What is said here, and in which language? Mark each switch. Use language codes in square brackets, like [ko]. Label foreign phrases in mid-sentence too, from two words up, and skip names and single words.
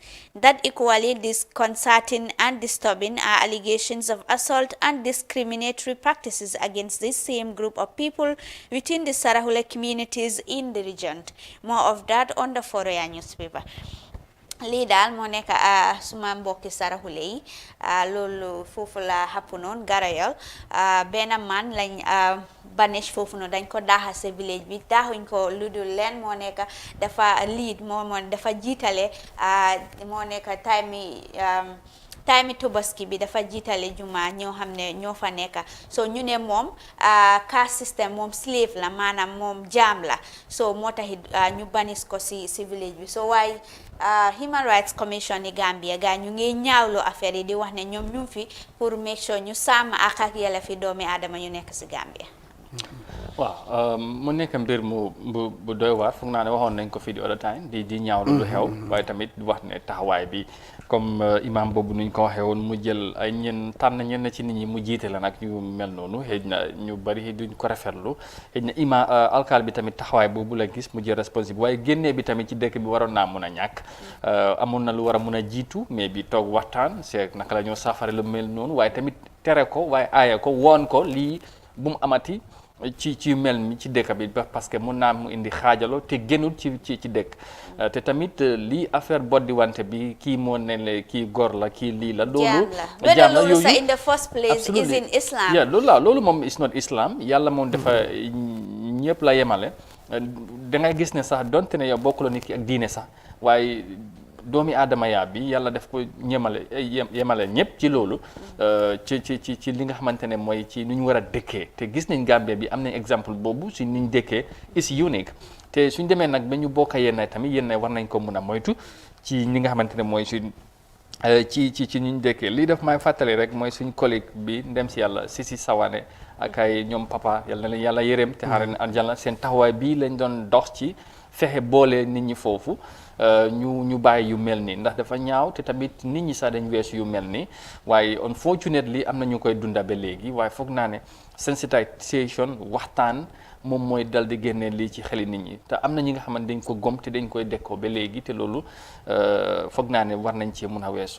[en] That equally disconcerting and disturbing are allegations of assault and discriminatory practices against this same group of people within the Sarahule communities in the region. More of that on the Foroyaa newspaper. [wo] lii daal moo nekk suma mbokki Sarahule yi loolu foofu la happunoon Garayol benn man lañ banish foofu noonu dañ ko daaxa sa village bi daaxuñ ko lu dul leen moo nekk dafa lead moo dafa jiitale moo nekk time Tobaski bi dafa jiitale juma ñoo xam ne ñoo fa nekk so ñu ne moom [en] caste system [wo] moom slave la maanaam moom jaam la so moo taxit ñu banis ko si village bi so waaye Human Rights Commission ni Gambia gaa ñu ngi ñaawlu affaire yi di wax ne ñoom ñu fi pour [en] make sure [wo] ñu sàmm ak yelleefi doomi aadama ñu nekk si Gambia. waaw mu nekk mbir bu doy waar foog naa ne waxoon nañ ko fii di [en] other time [wo] di ñaawlu lu xew waaye tamit wax ne taxawaay bi comme imam boobu nuñ ko waxee woon mu jël ay tànn ñenn ci nit ñi mu jiite la nag ñu mel noonu xëy na ñu bari duñ ko rafetlu xëy na imam alkaal bi tamit taxawaay boobu la gis mu jël responsable waaye génnee bi tamit ci dëkk bi waroon naa mun a ñàkk amoon na lu war a mun a jiitu mais bi toog waxtaan c'est naka la ñoo saafara lu mel noonu waaye tamit tere ko waaye aaye ko woon ko lii bu mu amati ci mel mi ci dëkk bi [fr] parce que [wo] mun naa mu indi xaajaloo te génnul ci dëkk te tamit lii affaire boddi wante bi kii moo ne la kii góor la kii lii la loolu jaam la yooyu [en] in the first place is in Islam [wo] loolu moom [en] is not Islam [wo] yàlla moom dafa ñëpp la yemale da ngay gis ne sax donte ne yow bokkuloo nit ki ak diine sax waaye doomi aadama yaa bi yàlla def ko yemale ñëpp ci loolu ci li nga xamante ne mooy ci nu ñu war a dëkkee te gis nañ Gambie bi am nañ exemple boobu si ni ñu dëkkee [en] is unique [wo] te suñ demee nag ba ñu bokk yenn tamit yenn war nañ ko mun a moytu ci ñi nga xamante ne mooy suñ ci ñu dëkkee lii def may fàttali rek mooy suñ collègue bi ndem si yàlla si Sawane ak ay ñoom papa yàlla na leen yàlla yërëm te xaare na àjjana seen taxawaay bii lañ doon dox ci fexe boole nit ñi foofu ñu bàyyi yu mel nii ndax dafa ñaaw te tamit nit ñi sax dañ weesu yu mel nii waaye unfortunately am na ñu koy dunda ba léegi waaye foog naa ne sensitisation waxtaan moom mooy dal di génne lii ci xeli nit ñi te am na ñi nga xamante dañ ko gom te dañ koy dekkoo ba léegi te loolu foog naa ne war nañ cee mun a weesu.